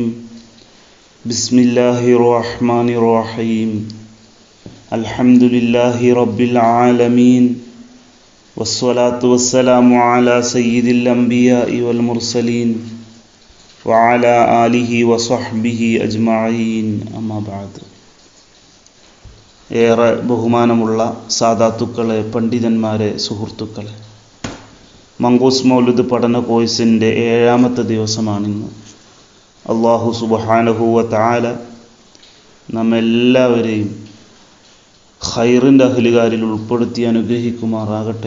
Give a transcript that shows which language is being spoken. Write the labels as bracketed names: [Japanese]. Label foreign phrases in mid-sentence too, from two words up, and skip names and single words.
[Arabic] بسم الله الرحمن الرحيم. الحمد لله رب العالمين والصلاة والسلام على سيد الأنبياء والمرسلين وعلى آله وصحبه أجمعين أما بعد. [Malayalam] ഏറെ ബഹുമാനമുള്ള സാദാത്തുക്കളെ, പണ്ഡിതന്മാരെ, സുഹൃത്തുക്കളെ, മങ്കൂസ് മൗലിദ് പഠന കോഴ്സിൻ്റെ 7ാമത്തെ ദിവസമാണിന്ന്. [Arabic] الله سبحانه وتعالى [Malayalam] നമ്മെല്ലാവരെയും ഖൈറിൻ്റെ അഹ്ലുകാരിൽ ഉൾപ്പെടുത്തി അനുഗ്രഹിക്കുമാറാകട്ടെ.